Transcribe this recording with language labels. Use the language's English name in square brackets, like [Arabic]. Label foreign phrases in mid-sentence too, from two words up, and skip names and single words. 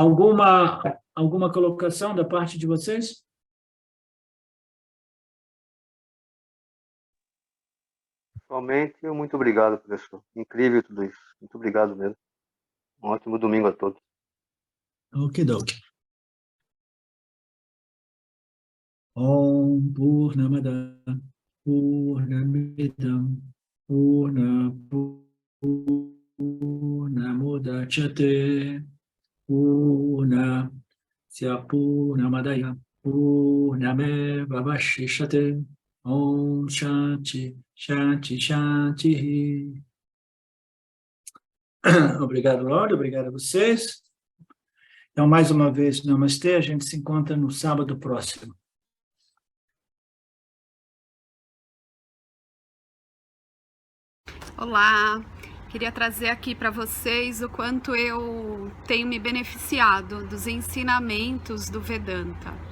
[Portuguese] Alguma colocação da parte de vocês? Somente muito obrigado, professor. Incrível tudo isso. Muito obrigado mesmo. Um ótimo domingo a todos. Okidoki. [Sanskrit] Om Purnamada Purnamidam Purnamudachyate Purnasya Purnamadaya Purnameva Vashishyate. Om Shanti Shanti Shanti. [Portuguese] Obrigado, Lorde. Obrigado a vocês. Então, mais uma vez, namastê. A gente se encontra no sábado próximo. Olá, queria trazer aqui para vocês o quanto eu tenho me beneficiado dos ensinamentos do Vedanta.